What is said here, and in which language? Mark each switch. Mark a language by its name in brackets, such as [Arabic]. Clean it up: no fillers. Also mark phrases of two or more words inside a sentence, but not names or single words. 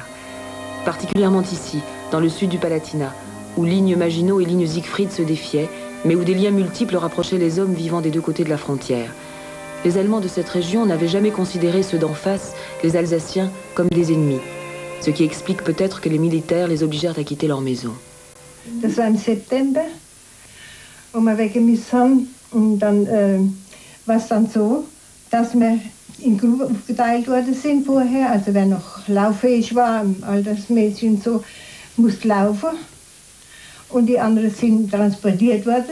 [French] Particulièrement ici, dans le sud du Palatinat, où ligne Maginot et ligne Siegfried se défiaient, mais où des liens multiples rapprochaient les hommes vivant des deux côtés de la frontière. Les Allemands de cette région n'avaient jamais considéré ceux d'en face, les Alsaciens, comme des ennemis. Ce qui explique peut-être que les militaires les obligèrent à quitter leur maison. [German] Das war im September, wo wir weggemisst haben. Und dann war es dann so, dass wir in Gruppen aufgeteilt worden sind vorher. Also wer noch lauffähig war, Altersmäßig und so, musste laufen. Und die anderen sind transportiert worden.